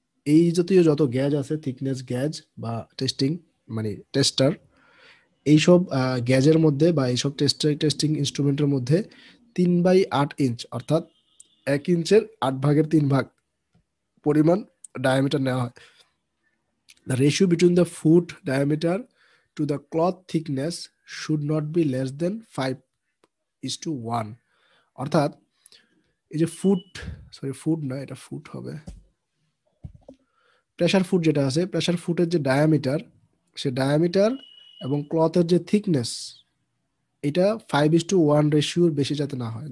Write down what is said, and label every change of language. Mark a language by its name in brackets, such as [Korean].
[Bangla] এই জাতীয় যত গ্যাজ আছে, থিকনেস গ্যাজ বা টেস্টিং মানে টেস্টার, এইসব গ্যাজের মধ্যে বা এইসব টেস্টিং ইনস্ট্রুমেন্টের মধ্যে 3/8 ইঞ্চ অর্থাৎ 1 ইঞ্চের 8 ভাগের 3 ভাগ পরিমাণ ডায়ামিটার নেওয়া হয়। [English] The ratio between the foot diameter to the cloth thickness should not be less than 5:1। [Bangla] অর্থাৎ এই যে ফুট, সরি ফুট না, এটা ফুট হবে, প্রেসার ফুট যেটা আছে, প্রেসার ফুটের যে ডায়ামিটার, সে ডায়ামিটার এবং ক্লথের যে থিকনেস, এটা 5:1 রেশিওর বেশি যাতে না হয়।